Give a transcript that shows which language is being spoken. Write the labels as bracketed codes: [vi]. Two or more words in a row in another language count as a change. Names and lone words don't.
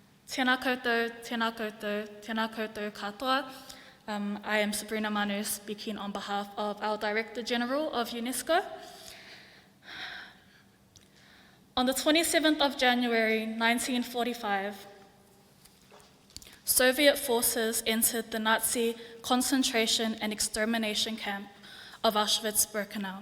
[mi] Tēnā koutou, tēnā koutou, tēnā koutou katoa. [en] I am Sabrina Manu, speaking on behalf of our Director-General of UNESCO. On the 27th of January 1945, Soviet forces entered the Nazi concentration and extermination camp of Auschwitz-Birkenau.